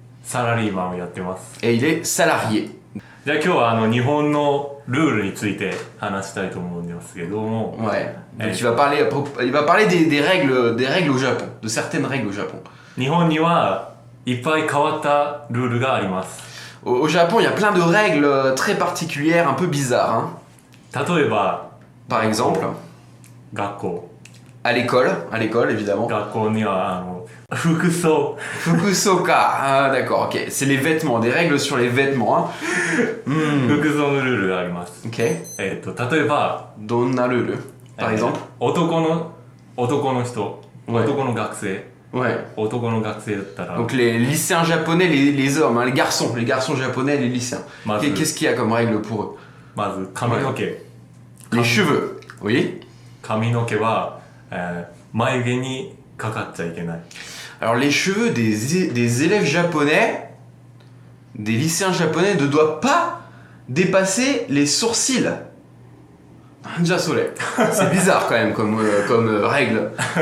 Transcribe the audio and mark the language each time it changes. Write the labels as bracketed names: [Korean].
[Japanese] サラリーマンをやってます。 [French] Et il est salarié. [Japanese] じゃあ今日は日本のルールについて話したいと思うんですけども。 [French] Ouais. Donc il va parler des règles au Japon, de certaines règles au Japon. [Japanese] 日本にはいっぱい変わったルールがあります。 [French] Au Japon, il y a plein de règles très particulières, un peu bizarres. Hein. [Japanese] 例えば [French] Par exemple, [Japanese] 学校。 [French] à l'école évidemment. [Japanese] 学校には服装。 [French] Fukusoka, ah, d'accord, ok. C'est les vêtements, des règles sur les vêtements. Hein. [Japanese] 服装のルールがあります。 [French] Ok. [Japanese] 例えば [French] Donna le, par exemple. [Japanese] 男の人、 [French] Ouais. [Japanese] 男の学生、 [French] Ouais. [Japanese] 男の学生だったら [French] Donc les lycéens japonais, les hommes, hein, les garçons japonais, les lycéens. Bah, Qu'est-ce qu'il y a comme règle pour eux? [Japanese] まず髪の毛、 [French] Les cheveux, oui. [Japanese] 髪の毛は、眉毛にかかっちゃいけない。 [French] Alors les cheveux des élèves japonais, des lycéens japonais ne doivent pas dépasser les sourcils. Déjà soleil. C'est bizarre quand même comme règle.